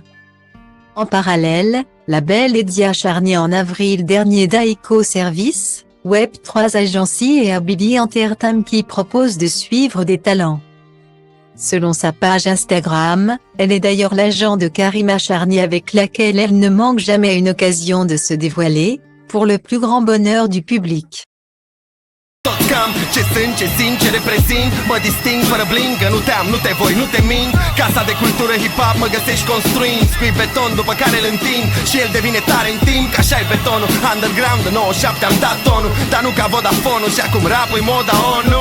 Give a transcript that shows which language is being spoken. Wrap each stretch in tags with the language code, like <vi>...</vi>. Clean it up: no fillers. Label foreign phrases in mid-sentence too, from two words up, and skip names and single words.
<fr>En parallèle, la belle Edia Charny en avril dernier d'Aiko Service, Web3 Agency et Habibi Entertainment qui propose de suivre des talents. Selon sa page Instagram, elle est d'ailleurs l'agent de Karima Charny avec laquelle elle ne manque jamais une occasion de se dévoiler, pour le plus grand bonheur du public.</fr> <ro>Tot cam, ce sunt, ce simt, ce reprezint. Mă disting fără bling, că nu te am, nu te voi, nu te mint. Casa de cultură hip-hop mă găsești construind. Scui beton după care îl întind și el devine tare în timp. Că așa-i betonul, underground de 97 am dat tonul. Dar nu ca Vodafone-ul și acum rap-ui moda ONU.</ro>